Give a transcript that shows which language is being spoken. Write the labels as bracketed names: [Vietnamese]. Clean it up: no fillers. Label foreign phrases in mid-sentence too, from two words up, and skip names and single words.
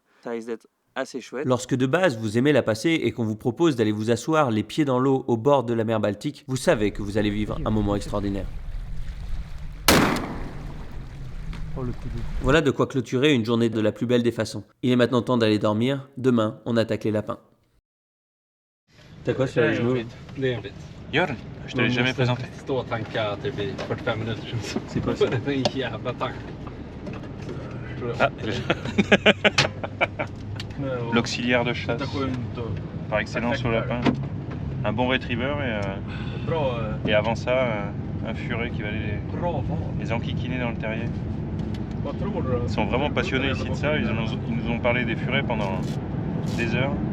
[French] Ça risque d'être assez chouette. Lorsque de base vous aimez la passée et qu'on vous propose d'aller vous asseoir les pieds dans l'eau au bord de la mer Baltique, vous savez que vous allez vivre un moment extraordinaire. Voilà de quoi clôturer une journée de la plus belle des façons. Il est maintenant temps d'aller dormir. Demain, on attaque les lapins. T'as quoi sur les genoux? [Swedish] Det är en bit. [French] Gör je t'avais jamais présenté. [Swedish] Stå och tanka typ i 45 minuter. [French] C'est quoi ça? [Swedish] Det är en jävla tank. [French] Ah, l'auxiliaire de chasse par excellence au lapin. Un bon retriever et avant ça, un furet qui va aller les enquiquiner dans le terrier. Ils sont vraiment passionnés ici de ça, ils nous ont parlé des furets pendant des heures.